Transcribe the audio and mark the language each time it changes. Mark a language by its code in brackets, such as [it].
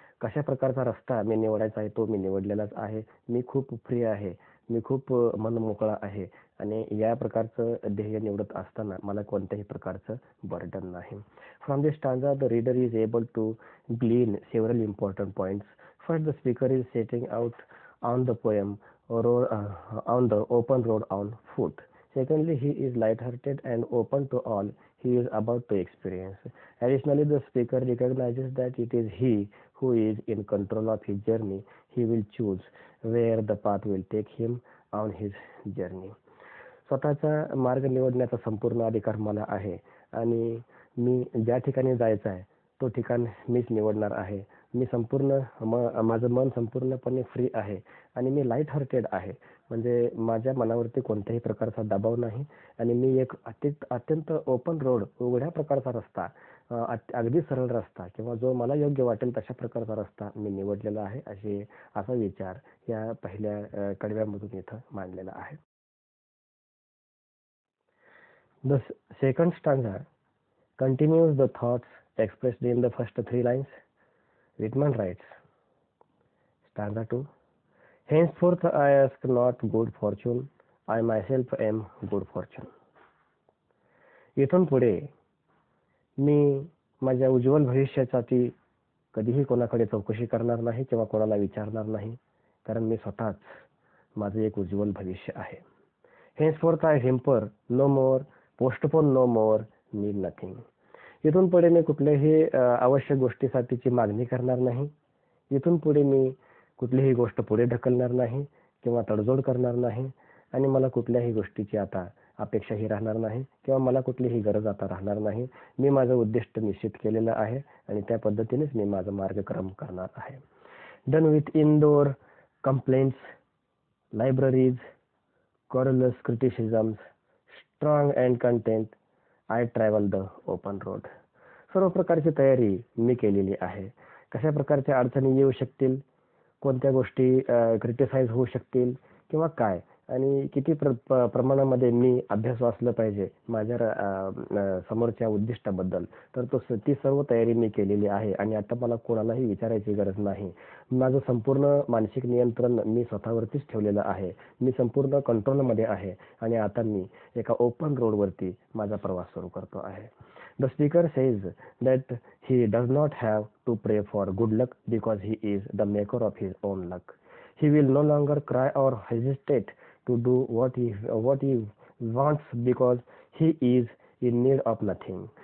[mr] कशा प्रकारचा रस्ता मी निवडायचा आहे तो मी निवडलेलाच आहे. मी खूप फ्री आहे, मी खूप मनमोकळा आहे आणि या प्रकारचं ध्येय निवडत असताना मला कोणत्याही प्रकारचं बर्डन नाही. [en] From this stanza the reader is able to glean several important points. First, the speaker is setting out on the poem on the open road on foot. Secondly, he is light-hearted and open to all he is about to experience. Additionally, the speaker recognizes that it is he who is in control of his journey. He will choose where the path will take him on his journey. [mr] स्वतःचा मार्ग निवडण्याचा संपूर्ण अधिकार मला आहे आणि मी ज्या ठिकाणी जायचं आहे तो ठिकाण मीच निवडणार आहे. मी संपूर्ण माझं मन संपूर्णपणे फ्री आहे आणि मी लाईट हार्टेड आहे. म्हणजे माझ्या मनावरती कोणत्याही प्रकारचा दबाव नाही आणि मी एक अत्यंत ओपन रोड, उघड्या प्रकारचा रस्ता, अगदी सरळ रस्ता किंवा जो मला योग्य वाटेल तशा प्रकारचा रस्ता मी निवडलेला आहे. असा विचार या पहिल्या कडव्यामधून इथं मांडलेला आहे. [en] The second stanza continues the thoughts expressed in the first 3 lines. Whitman writes, stanza 2, henceforth I ask not good fortune, I myself am good fortune. [mr] इथून पुढे मी माझ्या उज्ज्वल भविष्यासाठी कधीही कोणाकडे चौकशी करणार नाही किंवा कोणाला विचारणार नाही, कारण मी स्वतःच माझं एक उज्ज्वल भविष्य आहे. [en] henceforth I hamper no more, postpone no more, need nothing. [mr] इथून पुढे मी कुठल्याही आवश्यक गोष्टीसाठीची मागणी करणार नाही. इथून पुढे मी कुठलीही गोष्ट पुढे ढकलणार नाही किंवा तडजोड करणार नाही आणि मला कुठल्याही गोष्टीची आता अपेक्षाही राहणार नाही किंवा मला कुठलीही गरज आता राहणार नाही. मी माझं उद्दिष्ट निश्चित केलेलं आहे आणि त्या पद्धतीनेच मी माझा मार्गक्रम करणार आहे. [en] Done with indoor complaints, libraries, querulous criticisms, strong and content, I travel the open road. [mr] सर्व प्रकारची तयारी मी केलेली आहे. कशा प्रकारच्या अडचणी येऊ शकतील, कोणत्या गोष्टी क्रिटिसाइज होऊ शकतील किंवा काय, आणि किती प्रमाणामध्ये मी अभ्यास वाचलं पाहिजे माझ्या समोरच्या उद्दिष्टाबद्दल, तर ती सर्व तयारी मी केलेली आहे आणि आता मला कोणालाही विचारायची गरज नाही. माझं संपूर्ण मानसिक नियंत्रण मी स्वतःवरतीच ठेवलेलं आहे. मी संपूर्ण कंट्रोलमध्ये आहे आणि आता मी एका ओपन रोडवरती माझा प्रवास सुरू करतो आहे. [en] The speaker says that he does not have to pray for good luck because he is the maker of his own luck. He will no longer cry or hesitate to do what he wants because he is in need of nothing.